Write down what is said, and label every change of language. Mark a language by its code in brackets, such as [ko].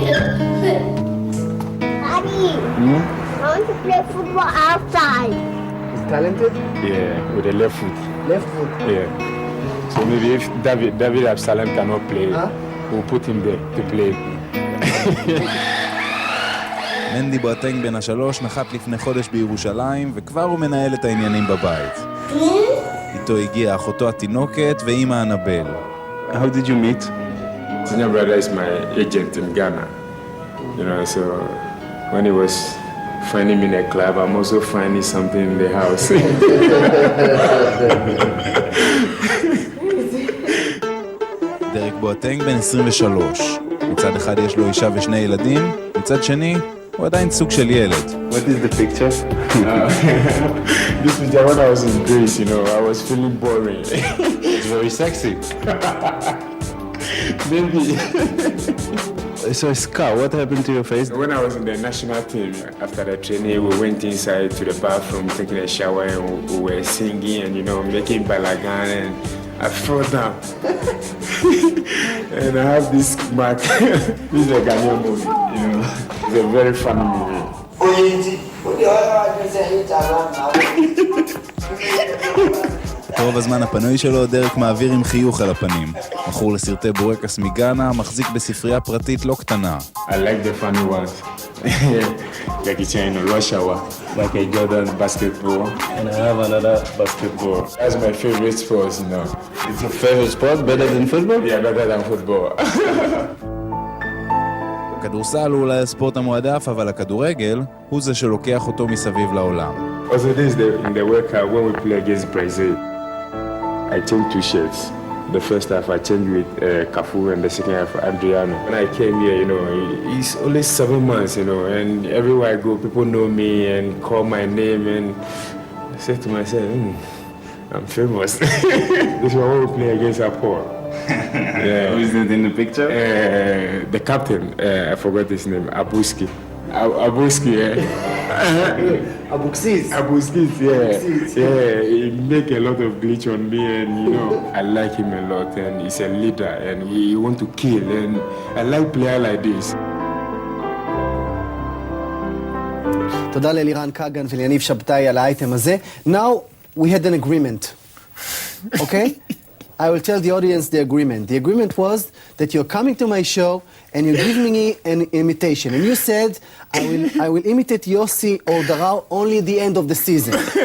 [en] Daddy, I want to play football outside. He's talented? Yeah, with the left foot. Left foot. Yeah. So maybe if David Absalom cannot play, we'll put him there to play. [he] מנדי בואטנג בן השלוש נחת לפני חודש בירושלים וכבר הוא מנהל את העניינים בבית. איתו הגיעה אחותו התינוקת ואמא ענבל. [en] How did you meet? Senior brother is my agent in Ghana. You know, so when he was finding me in a club, I'm also finding something in the house. [he] דרק בואטנג בן 23. מצד אחד יש לו אישה ושני ילדים, מצד שני הוא עדיין סוג של ילד. [en] What is the picture? This is when I was in Greece, you know, I was feeling boring. It's very sexy. Maybe. So Scar, what happened to your face? When I was in the national team, after the training, we went inside to the bathroom, taking a shower, and we were singing and, you know, making balagan, and I fell down. And I have this mark. This is a Ghanaian movie, you know. It's a very funny movie. [he] ברוב הזמן הפנוי שלו דרק מעביר עם חיוך על הפנים. מכור לסרטי בורקס מגאנה, מחזיק בספרייה פרטית לא קטנה. [en] I like the funny ones. Like it's in a rush hour, like a Jordan basketball. And I have another basketball. That's my favorite sport, you know. It's your favorite sport, better than football? Yeah, better than football. [he] הכדורסל הוא אולי הספורט המועדף, אבל הכדורגל הוא זה שלוקח אותו מסביב לעולם. [en] Also, this is in the World Cup when we play against Brazil. I changed two shirts. The first half I changed with Cafu and the second half Adriano. When I came here, you know, it's only 7 months, you know, and everywhere I go, people know me and call my name, and I said to myself, I'm famous. This is when we play against Apol. Yeah. Who is it in the picture? The captain, I forgot his name, Abuski. Abuski, yeah. Abuxis. Abuskis, yeah. Yeah, he make a lot of glitch on me and, you know, I like him a lot and he's a leader and he want to kill and I like player like this. [he] תודה לאלירן קגן וליניב שבתאי על האייטם הזה. [en] Now we had an agreement, okay? I will tell the audience the agreement. The agreement was that you're coming to my show and you're giving me an imitation. And you said, I will imitate Yossi or Darao only at the end of the season.